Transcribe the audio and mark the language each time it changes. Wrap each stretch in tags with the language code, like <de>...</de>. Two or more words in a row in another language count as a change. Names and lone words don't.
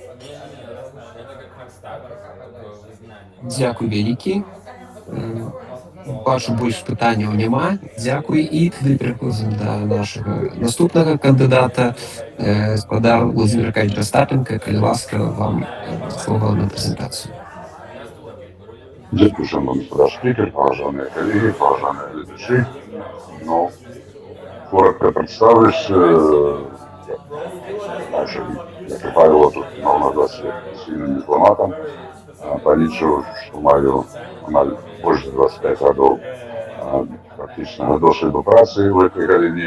<be>Дзякуй вялікі. Бачу, больш пытанняў няма. Дзякуй. І тады пераходзім да нашага наступнага кандыдата, гаспадар Владзімір Аркадьевич Остапенко. Калі ласка, вам слова на прэзентацыю.</be> <pl>Dziękuję, szanowny speaker, poważane kolegi, poważane глядачи.</pl> <ru>Ну, коротко представлюсь.</ru> <uk>Як правило, тут мав назватися сильним дипломатом. Полічу, що маю більше 25 років практичного досвіду праці в цій галині.</uk>